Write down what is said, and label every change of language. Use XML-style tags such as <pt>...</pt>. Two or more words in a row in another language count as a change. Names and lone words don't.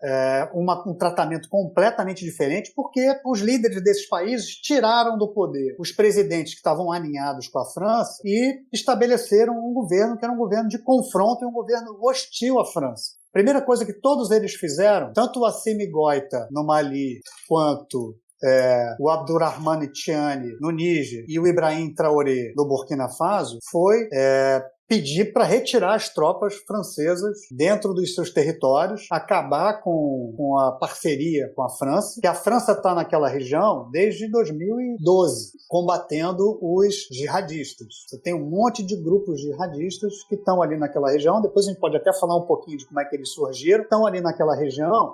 <pt>Um tratamento completamente diferente, porque os líderes desses países tiraram do poder os presidentes que estavam alinhados com a França e estabeleceram um governo que era um governo de confronto e um governo hostil à França. Primeira coisa que todos eles fizeram, tanto o Assimi Goïta no Mali, quanto o Abdurrahmane Tiani no Níger e o Ibrahim Traoré no Burkina Faso, foi pedir para retirar as tropas francesas dentro dos seus territórios, acabar com a parceria com a França, que a França está naquela região desde 2012, combatendo os jihadistas. Você tem um monte de grupos jihadistas que estão ali naquela região, depois a gente pode até falar um pouquinho de como é que eles surgiram, estão ali naquela região.</pt>